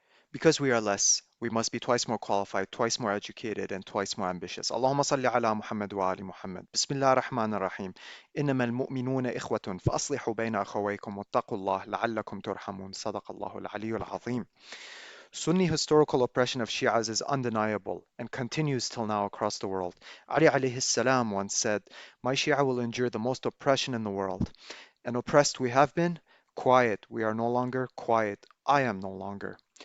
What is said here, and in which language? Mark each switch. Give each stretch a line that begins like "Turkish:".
English: Because we are less, we must be twice more qualified, twice more educated, and twice more ambitious.
Arabic: اللهم صل على محمد وآل محمد. بسم الله الرحمن الرحيم. إنما المؤمنون إخوة فأصلحوا بين أخويكم واتقوا الله لعلكم ترحمون. صدق الله العلي العظيم.
English: Sunni historical oppression of Shias is undeniable and continues till now across the world. Ali alayhi salam once said, "My Shia will endure the most oppression in the world." And oppressed we have been, quiet we are no longer, quiet I am no longer.